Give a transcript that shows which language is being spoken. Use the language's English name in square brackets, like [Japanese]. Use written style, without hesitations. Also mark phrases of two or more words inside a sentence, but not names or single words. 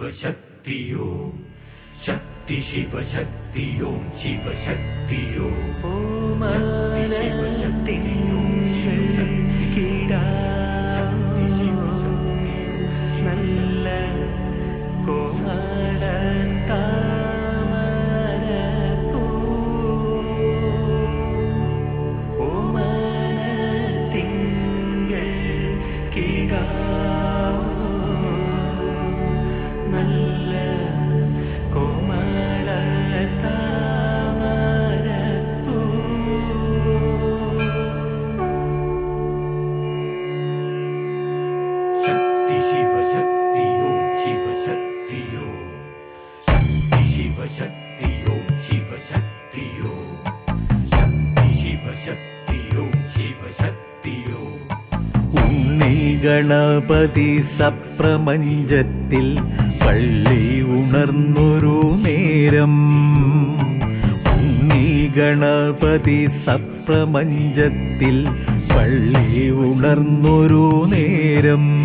[Sanskrit] शक्ति ओम शक्ति शिव शक्ति ओम शिव शक्ति ओम शिव शक्ति ओम शिव शक्ति [Malayalam] നല്ല കോമളൻ താമരപ്പൂ ഓമനത്തിങ്കൾ കിടാവോ നല്ല കോമള താമരപ്പൂ [Sanskrit] शक्ति शिव शक्ति ओम शिव शक्ति ओम शक्ति शिव शक्ति ओम शिव शक्ति ओम शक्ति शिव शक्ति ओम शिव शक्ति ओम [Malayalam] ഉണ്ണി ഗണപതി സപ്രപഞ്ചത്തിൽ പള്ളി ഉണർന്നൊരു നേരം ഉണ്ണി ഗണപതി സപ്രപഞ്ചത്തിൽ പള്ളി ഉണർന്നൊരു നേരം